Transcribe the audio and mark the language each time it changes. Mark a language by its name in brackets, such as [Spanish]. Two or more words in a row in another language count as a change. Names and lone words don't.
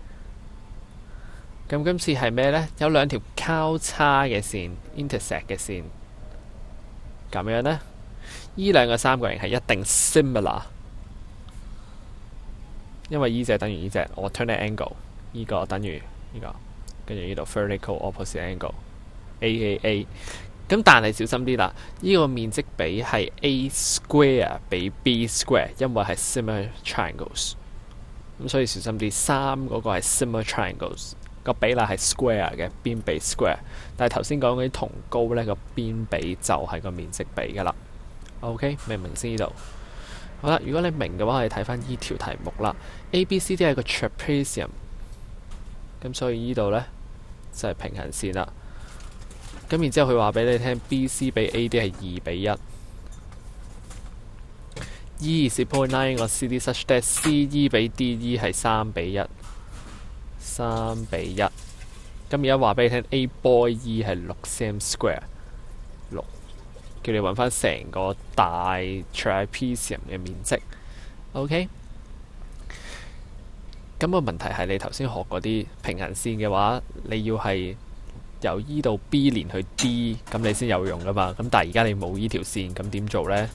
[Cantonese] 咁今次係咩呢？有2條交叉嘅線 ，intersect 嘅線，咁樣呢，呢2個三角形係一定 similar， 因為呢隻等於呢隻 [English] alternate angle， [Cantonese] 呢個等於呢個，跟住呢度 [English] vertical opposite angle， [Cantonese] AAA。咁但係小心啲啦，呢個面積比係 [English] A square [Cantonese] 比 [English] B square， [Cantonese] 因為係 [English] similar triangles。 [Cantonese] 咁所以小心啲，3嗰個係 [English] similar triangles， [Cantonese] 個比例係 square 嘅，邊比 square。但係頭先講嗰啲同高呢，個邊比就係個面積比噶啦。OK， 明唔明先呢度？好啦，如果你明嘅話，我哋睇翻呢條題目啦。ABCD 係個 trapezium， 咁所以呢度呢，就係平行線啦。咁然之後佢話俾你聽 BC 比 AD 係2比 1。 [English] E is a point lying on CD such that CE [Cantonese] 比 DE 係3比1。3比1。咁而家話俾你聽 [English] A boy E [Cantonese] 係6 [English] cm square， [Cantonese] 6，叫你揾翻成個大 trapezium 嘅面積。OK， 咁個問題係你頭先學嗰啲平行線嘅話，你要係由E 到 B 連去 D， 咁你先有用噶嘛。咁但係而家你冇呢條線，咁點做呢？